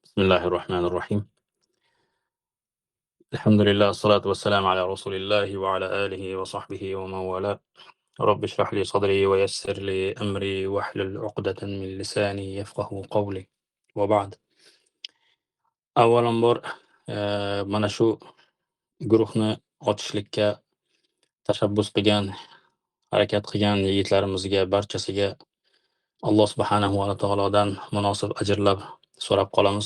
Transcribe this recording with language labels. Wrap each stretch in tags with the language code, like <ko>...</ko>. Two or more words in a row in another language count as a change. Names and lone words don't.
<ar>بسم الله الرحمن الرحيم. الحمد لله الصلاة والسلام على رسول الله وعلى آله وصحبه ومن والاه. رب اشرح لي صدري ويسر لي أمري واحلل عقدة من لساني يفقه قولي. وبعد.</ar> <uz>Avvalambor mana shu guruhni ochishlikka tashabbus qilgan, harakat qilgan yigitlarimizga barchasiga</uz> <ar>الله سبحانه وتعالى</ar> <uz>munosib ajrlar so'rab qolamiz.</uz>